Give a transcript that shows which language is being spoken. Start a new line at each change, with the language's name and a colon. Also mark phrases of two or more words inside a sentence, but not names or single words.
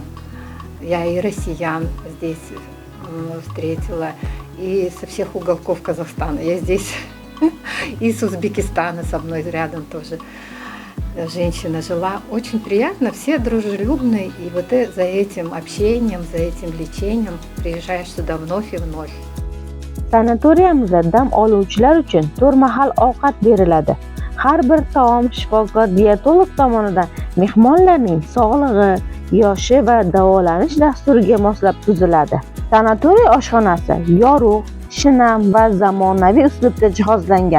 Russian: Я и россиян здесь встретила, и со всех уголков Казахстана. Я здесь и с Узбекистана со мной рядом тоже женщина жила. Очень приятно, все дружелюбные, и вот за этим общением, за этим лечением приезжаешь сюда вновь и вновь.
Uzbek: Sanatoriyamizda dam oluvchilar uchun 4 mahal ovqat beriladi. Har bir taom shifokor diyetolog tomonidan mehmonlarning sog'lig'i, yoshi va davolanish dasturiga moslab tuziladi. Sanatoriy oshxonasi yorug', shinam va zamonaviy uslubda jihozlangan.